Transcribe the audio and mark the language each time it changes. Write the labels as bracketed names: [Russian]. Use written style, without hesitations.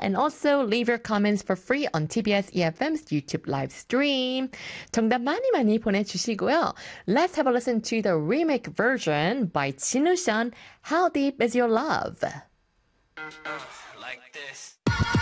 [English] And also leave your comments for free on TBS EFM's YouTube live stream. [Korean] 정답 많이 많이 보내주시고요. [English] Let's have a listen to the remake version by 진우션, How Deep Is Your Love. Like this.